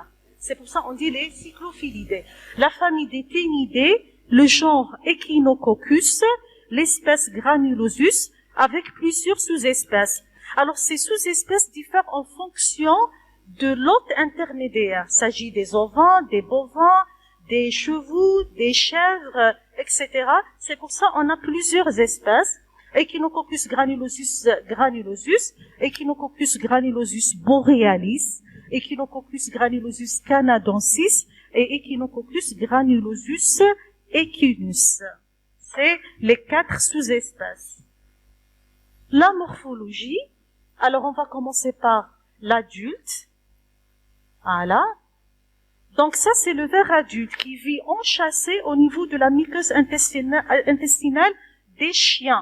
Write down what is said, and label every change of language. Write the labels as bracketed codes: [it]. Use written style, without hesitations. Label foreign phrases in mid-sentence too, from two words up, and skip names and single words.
[fr] C'est pour ça qu'on dit les cyclophilidés. La famille des ténidés, le genre Echinococcus, l'espèce Granulosus, avec plusieurs sous-espèces. Alors, ces sous-espèces diffèrent en fonction de l'hôte intermédiaire. Il s'agit des ovins, des bovins, des chevaux, des chèvres, etc. C'est pour ça qu'on a plusieurs espèces. Echinococcus granulosus granulosus, Echinococcus granulosus borealis, Echinococcus granulosus canadensis et Echinococcus granulosus echinus. C'est les 4 sous-espèces. La morphologie, alors on va commencer par l'adulte. Voilà. Donc ça, c'est le ver adulte qui vit enchâssé au niveau de la muqueuse intestinale des chiens.